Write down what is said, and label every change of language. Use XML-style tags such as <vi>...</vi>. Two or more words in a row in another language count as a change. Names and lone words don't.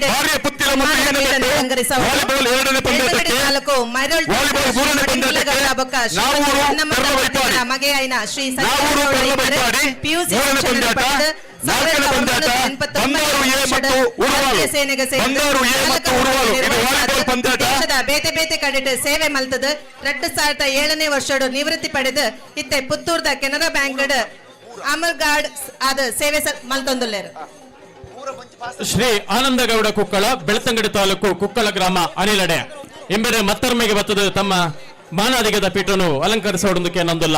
<kn>ಭಾರ್ಯ ಪುತ್ತಿಲ ಮತ್ತು ಇಂದಬೆಟ್ಟು ವಾಲಿಬಾಲ್ ಎರಡನೇ ಪಂದ್ಯಕ್ಕೆ ವಾಲಿಬಾಲ್ ಮೂರನೇ ಪಂದ್ಯಕ್ಕೆ ನಾವೂರು ಪೆರ್ಲ ಬೈಪಾಡಿ</kn> <tcy>ಮಗೆಯಾಯಿನ ಶ್ರೀ</tcy> <kn>ನಾವೂರು ಪೆರ್ಲ ಬೈಪಾಡಿ ಮೂರನೇ ಪಂದ್ಯಾಟ ನಾಲ್ಕನೇ ಪಂದ್ಯಾಟ ಬಂದಾರು ಎ ಮತ್ತು ಉರುವಾಲು ಬಂದಾರು ಎ ಮತ್ತು ಉರುವಾಲು ಇದು ವಾಲಿಬಾಲ್ ಪಂದ್ಯಾಟ</kn> <tcy>ದೇಶದ ಬೇತೆ ಬೇತೆ ಕಡೆಟ್ ಸೇವೆ ಮಲ್ತದ 2007ನೇ ವರ್ಷಡು ನಿವೃತ್ತಿ ಪಡೆದು ಇತ್ತೆ ಪುತ್ತೂರ್ದ ಕೆನರಾ ಬ್ಯಾಂಕ್ ಅಮರ್ಗಾಡ್ ಆದ ಸೇವೆ ಮಲ್ತೊಂದುಲ್ಲೇರು. ಶ್ರೀ ಆನಂದಗೌಡ ಕುಕ್ಕಳ ಬೆಳ್ತಂಗಡಿ ತಾಲೂಕು ಕುಕ್ಕಳ ಗ್ರಾಮ ಅನಿಲಡೆ ಎಂಬರೆ ಮತ್ತರ್ಮೆಗೆ ಬತ್ತದ ತಮ್ಮ ಮಾನಾದಿಗದ ಪೀಠನು ಅಲಂಕರಿಸೋಡಕ್ಕೆ ನಂದಲ್ಲ.</tcy>